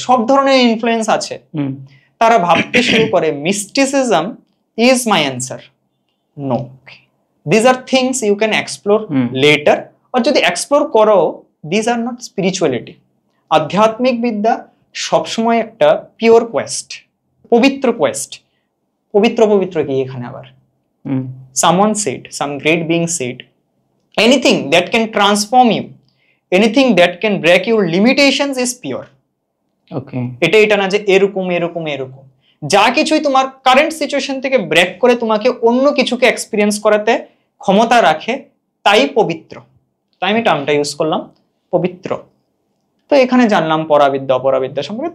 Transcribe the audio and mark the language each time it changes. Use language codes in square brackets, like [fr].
[bn] সব ধরনের ইনফ্লুয়েন্স আছে, তারা ভাবতে শুরু করে [en] Mysticism is my answer. No, these are things you can explore later, [bn] আর যদি এক্সপ্লোর করো, [en] These are not spirituality. [bn] আধ্যাত্মিক বিদ্যা সবসময় একটা পিওর কোয়েস্ট, পবিত্র কোয়েস্ট। পবিত্র পবিত্র কি এখানে আবার? [en] someone said, some great being said, anything that can transform you, anything that can break your limitations is pure. Okay. [bn] এটা না যে এরকম এরকম এরকম, যা কিছুই তোমার কারেন্ট সিচুয়েশন থেকে ব্রেক করে তোমাকে অন্য কিছুকে এক্সপিরিয়েন্স করাতে ক্ষমতা রাখে, তাই পবিত্র। তাই আমি টার্মটা ইউজ করলাম, পবিত্র। তো এখানে জানলাম পরাবিদ্যা অপরাবিদ্যা সম্পর্কে।